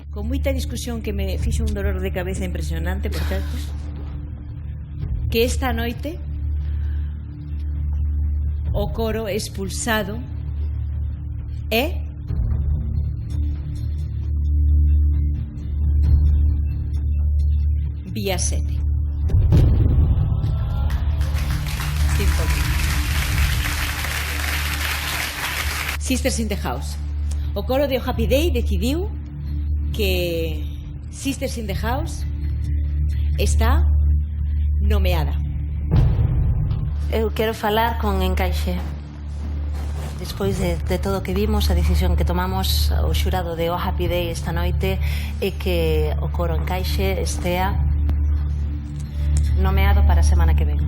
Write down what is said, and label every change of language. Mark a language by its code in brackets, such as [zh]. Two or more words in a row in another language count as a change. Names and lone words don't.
[gl] Con moita discusión que me fixo un dolor de cabeza impresionante, por certo, que esta noite o coro expulsado é Vía 7. Sisters in the House. O coro de O Happy Day decidiu que Sisters in the House está nomeada. Eu quero falar con encaixe. Despois de todo o que vimos, a decisión que tomamos o xurado de O Happy Day esta noite é que o coro encaixe estea nomeado para a semana que ven.